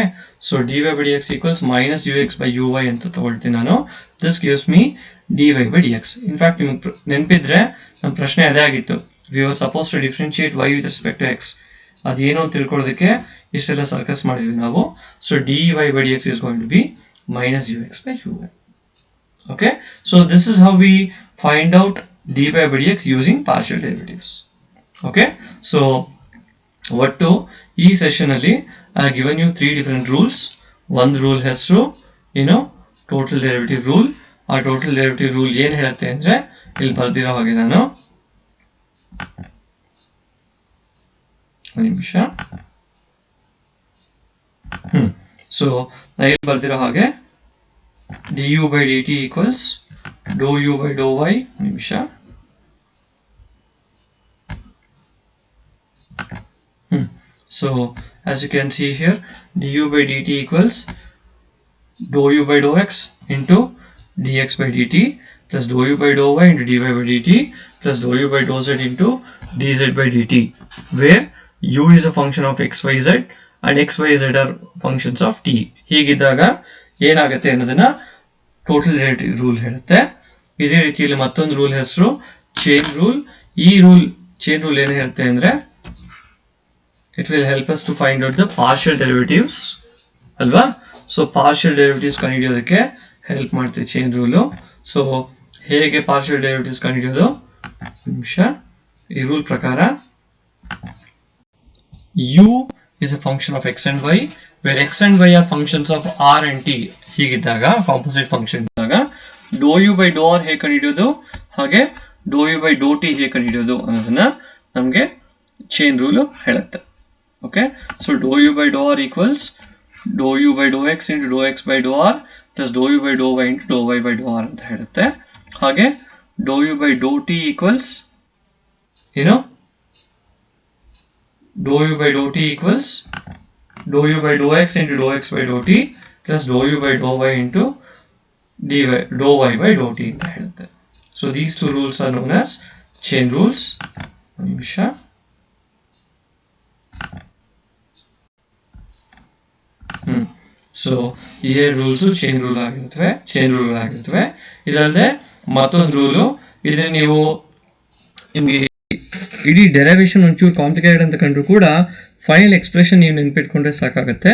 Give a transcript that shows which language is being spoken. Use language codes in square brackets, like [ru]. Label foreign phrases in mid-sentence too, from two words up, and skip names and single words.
[en] So dy by dx equals minus ux by uy [kn] ಅಂತ ತಗೊಳ್ತೀನಿ ನಾನು. [en] This gives me dy by dx. [kn] ಇನ್ಫ್ಯಾಕ್ಟ್ ನಿಮ್ಗೆ ನೆನಪಿದ್ರೆ ನಮ್ಮ ಪ್ರಶ್ನೆ ಅದೇ ಆಗಿತ್ತು, [en] We are supposed to differentiate y with respect to x. [kn] ಅದೇನು ಅಂತ ತಿಳ್ಕೊಳ್ಳೋದಕ್ಕೆ ಇಷ್ಟೆಲ್ಲ ಸರ್ಕಸ್ ಮಾಡಿದ್ವಿ ನಾವು. [en] So dy by dx is going to be minus ux by uy. Okay, so this is how we find out dy by dx using partial derivatives. Okay, so what to [kn] ಈ session ಅಲ್ಲಿ [en] I have given you 3 different rules. One rule has to total derivative rule. [kn] ಆ [en] total derivative rule [kn] ಏನು ಹೇಳುತ್ತೆ ಅಂದ್ರೆ ಇಲ್ಲಿ ಬರ್ದಿರೋ ಹಾಗೆ ನಾನು ಒಂದು ನಿಮಿಷ ಸೊ ನಾನು ಇಲ್ಲಿ ಬರ್ತಿರೋ ಹಾಗೆ [en] du by dt equals dou u by dou y [kn] ನಿಮಿಷ [en] So as you can see here, du by dt equals dou u by dou x into dx by dt plus dou u by dou y into dy by dt plus dou u by dou z into dz by dt, where u is a function of x, y, z and x, y, z are functions of t. [kn] ಹೀಗಿದ್ದಾಗ ಏನಾಗುತ್ತೆ ಅನ್ನೋದನ್ನ [en] total derivative rule [kn] ಹೇಳುತ್ತೆ. ಇದೇ ರೀತಿಯಲ್ಲಿ ಮತ್ತೊಂದು ರೂಲ್ ಹೆಸರು [en] chain rule. [kn] ಈ ಚೈನ್ ರೂಲ್ ಏನು ಹೇಳುತ್ತೆ ಅಂದ್ರೆ [en] it will help us to find out the partial derivatives [kn] alva. [en] So partial derivatives [kn] ಕಂಡುಹಿಡಿಯೋದಕ್ಕೆ ಹೆಲ್ಪ್ ಮಾಡುತ್ತೆ [en] chain rule. [kn] ಸೊ ಹೇಗೆ [en] partial derivatives [kn] ಕಂಡುಹಿಡಿಯೋದು ನಿಮಿಷ. ಈ ರೂಲ್ ಪ್ರಕಾರ [en] u is a function of x and y, where x and y are functions of r and t. [kn] ಹೀಗಿದ್ದಾಗ [en] composite function [kn] ಇದ್ದಾಗ [en] dou u by dou r [kn] ಹೇಗೆ ಕಂಡುಹಿಡಿಯೋದು ಹಾಗೆ [en] dou u by dou t [kn] ಹೇಗೆ ಕಂಡುಹಿಡಿಯೋದು ಅನ್ನೋದನ್ನ ನಮಗೆ [en] chain rule [kn] ಹೇಳುತ್ತೆ. [en] Okay, so dou u by dou r equals dou u by dou x into dou x by dou r plus dou u by dou y into dou y by dou r [kn] ಅಂತ ಹೇಳುತ್ತೆ. [en] ಹಾಗೆ dou u by dou t equals dou u by dou t equals dou u by dou x into dou x by dou t plus dou u by dou y into dou y by dou t [kn] ಅಂತ ಹೇಳುತ್ತೆ. [en] So these two rules are known as chain rules. [kn] ನಿಮಿಷ. ಸೊ ಈ ರೂಲ್ಸ್ [en] chain rule [kn] ಆಗಿರ್ತವೆ. ಇದಲ್ಲದೆ ಮತ್ತೊಂದು ರೂಲು, ಇದನ್ನ ನೀವು ನಿಮಗೆ ಇಡೀ ಡೆರಿವೇಶನ್ ಒಂಚೂರು ಕಾಂಪ್ಲಿಕೇಟೆಡ್ ಅಂತ ಕಂಡ್ರು ಕೂಡ [en] final expression [kn] ನೀವು ನೆನ್ಪಿಟ್ಕೊಂಡ್ರೆ ಸಾಕಾಗುತ್ತೆ.